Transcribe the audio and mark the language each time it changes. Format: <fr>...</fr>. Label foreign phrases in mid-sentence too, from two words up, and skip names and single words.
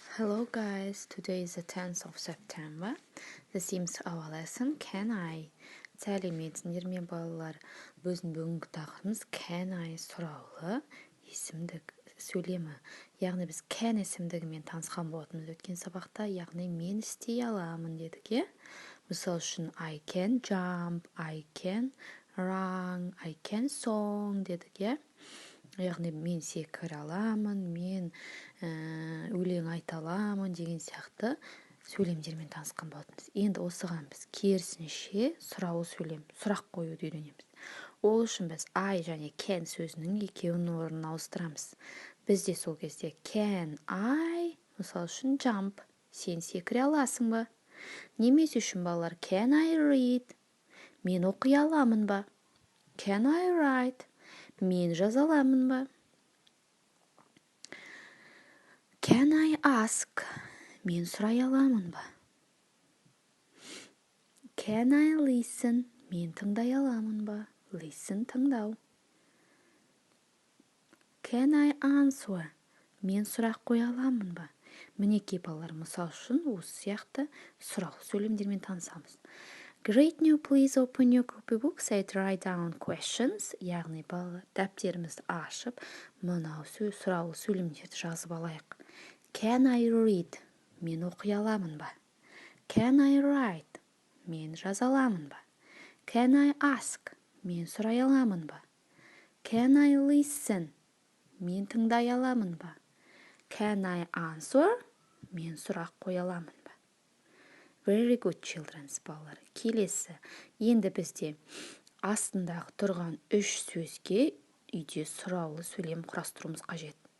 <en>Hello guys, today is the 10th of September. This is our lesson Can I?</en> <kk>Сәлеметсіңдер ме балалар? Біздің бүгінгі тақырыбымыз</kk> <en>Can I</en> <kk>сұраулы есімдік сөйлемі. Яғни біз can есімдігімен танысқан болатынбыз өткен сабақта, яғни мен істей аламын дедік, е? Мысал үшін</kk> <en>I can jump, I can run, I can song</en> <kk>дедік, е? Яғни мен секіре аламын, мен өлең айта аламын деген сияқты сөйлемдермен танысқан болатынбыз. Енді осыған біз керісінше сұраулы сөйлем, сұрақ қоюды үйренеміз. Ол үшін біз I және can сөзінің екеуінің орнын ауыстырамыз. Бізде сол кезде</kk> <en>can I,</en> <kk>мысал үшін jump, сен секіре аласың ба? Немесе үшін балалар</kk> <en>can I read,</en> <kk>мен оқи аламын ба?</kk> <en>Can I write,</en> <kk>мен жаза аламын ба?</kk> <en>Can I ask,</en> <kk>мен сұрай аламын ба?</kk> <en>Can I listen,</en> <kk>мен тыңдай аламын ба? Listen, тыңдау.</kk> <en>Can I answer,</en> <kk>мен сұрақ қоя аламын ба? Мінекей балалар, мысал үшін осы сияқты сұраулы сөйлемдермен танысамыз.</kk> <en>Great new, please open your copybooks and write down questions.</en> <kk>Яғни балалар, дәптерімізді ашып, мынау сұраулы сөйлемдерді жазып алайық.</kk> <en>Can I read,</en> <kk>мен оқи аламын ба?</kk> <en>Can I write,</en> <kk>мен жаза аламын ба?</kk> <en>Can I ask,</en> <kk>мен сұрай аламын ба?</kk> <en>Can I listen,</en> <kk>мен тыңдай аламын ба?</kk> <en>Can I answer,</en> <kk>мен сұрақ қоя аламын ба?</kk> <en>Very good children,</en> <kk>балалар. Келесі, енді бізде астындағы тұрған үш сөзге үйде сұраулы сөйлем құрастыруымыз қажет.</kk>